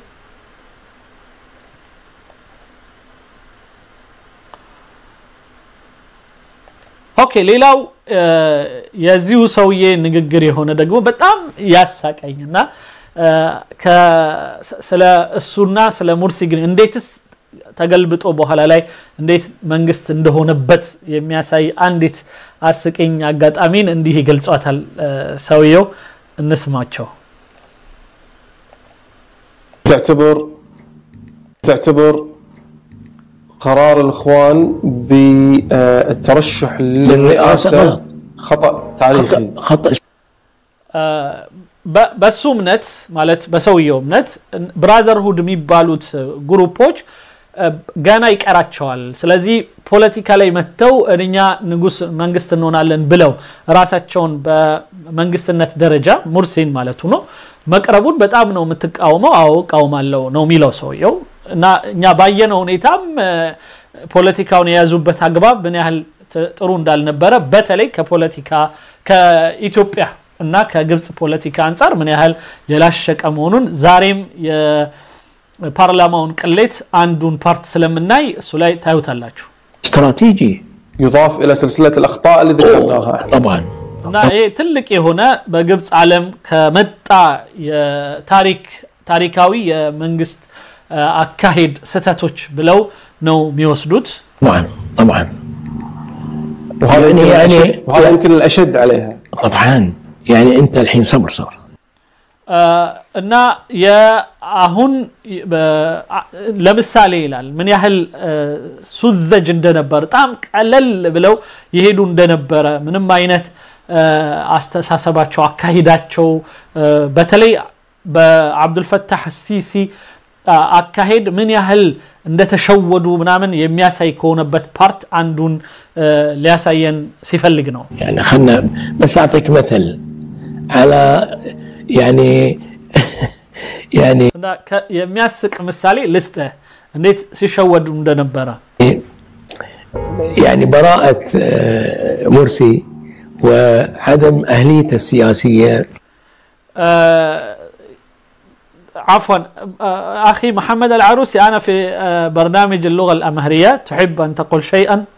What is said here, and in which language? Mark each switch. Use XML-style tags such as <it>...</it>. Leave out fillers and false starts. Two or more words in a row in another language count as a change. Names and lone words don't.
<am>ኦኬ ሌላው የዚሁ ሰውዬ ንግግር የሆነ ደግሞ በጣም ያሳቀኝና ስለ እሱና ስለ ሙርሲ ግን እንዴትስ ተገልብጦ በኋላ ላይ እንዴት መንግስት እንደሆነበት የሚያሳይ አንዲት አስቂኝ አጋጣሚን እንዲህ ይገልጿታል ሰውየው እንስማቸው</am> <ar>تعتبر قرار الاخوان بالترشح للرئاسه خطا تاريخي خطا</ar> <am>በሱምነት ማለት በሰውየውነት ብራዘርሁድ የሚባሉት ግሩፖች ገና ይቀራቸዋል ስለዚህ ፖለቲካ ላይ መተው እኛ ንጉስ መንግስት እንሆናለን ብለው ራሳቸውን በመንግስትነት ደረጃ ሙርሲን ማለት ነው መቅረቡን በጣም ነው የምትቃወመው አው ቃውማለው ነው የሚለው ሰውየው እና እኛ ባየነው ሁኔታም ፖለቲካውን የያዙበት አግባብ ምን ያህል ጥሩ እንዳልነበረ በተለይ ከፖለቲካ ከኢትዮጵያ እና ከግብጽ ፖለቲካ አንፃር ምን ያህል የላሸቀ መሆኑን ዛሬም የፓርላማውን ቅሌት አንዱን ፓርት ስለምናይ እሱ ላይ ታዩታላችሁ</am> <ar>استراتيجي يضاف الى سلسله الاخطاء اللي ذكرناها طبعا</ar> <am>እና ይሄ ትልቅ የሆነ በግብጽ ዓለም ከመጣ ታሪካዊ የመንግስት አካሄድ ስተቶች ብለው ነው የሚወስዱት</am> <ar>طبعا وهذا يمكن الاشد عليها طبعا يعني انت الحين صبر</ar> <am>እና የአሁን ለምሳሌ ይላል ምን ያህል ሱዘጅ እንደነበር በጣም ቀለል ብለው ይሄዱ እንደነበረ ምንም አይነት አስተሳሰባቸው አካሂዳቸው በተለይ በአብዱል ፈታህ ሲሲ አካሄድ ምን ያህል እንደተሸወዱ ምናምን የሚያሳይ ከሆነበት ፓርት አንዱን ሊያሳየን ሲፈልግ ነው</am> <ar>يعني خلنا بس اعطيك مثل على يعني</ar> <am>የሚያስቅ ምሳሌ ልስተ እንዴት ሲሸወዱ እንደነበረ</am> <ar>يعني براءة مرسي وعدم أهليته السياسية عفوا أخي محمد العروسي أنا في برنامج اللغة الأمهرية تحب أن تقول شيئا؟</ar>